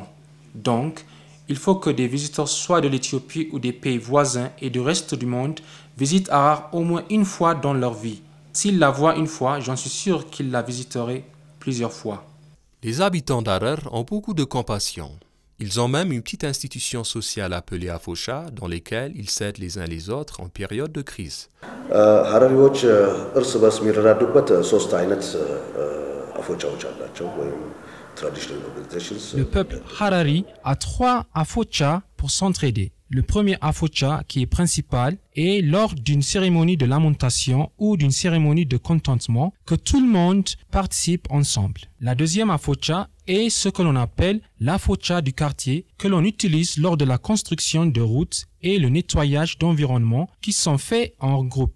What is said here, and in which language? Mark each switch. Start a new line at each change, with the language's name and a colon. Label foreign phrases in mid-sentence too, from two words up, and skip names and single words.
French: Donc, il faut que des visiteurs soit de l'Éthiopie ou des pays voisins et du reste du monde visitent Harar au moins une fois dans leur vie. S'ils la voient une fois, j'en suis sûr qu'ils la visiteraient plusieurs fois. Les habitants d'Harar ont beaucoup de compassion. Ils ont même une petite institution sociale appelée Afocha, dans laquelle ils s'aident les uns les autres en période de crise.
Amharic: ሀረሪዎች እርስ በርስ የሚረዳዱበት ሶስት አይነት አፎቻዎች አላቸው ወይም
English: traditional organizations.
French: Le peuple Harari a 3 afocha pour s'entraider. Le premier afocha, qui est principal, est lors d'une cérémonie de lamentation ou d'une cérémonie de contentement que tout le monde participe ensemble. La deuxième afocha est ce que l'on appelle l'afocha du quartier, que l'on utilise lors de la construction de routes et le nettoyage d'environnement qui sont faits en groupe.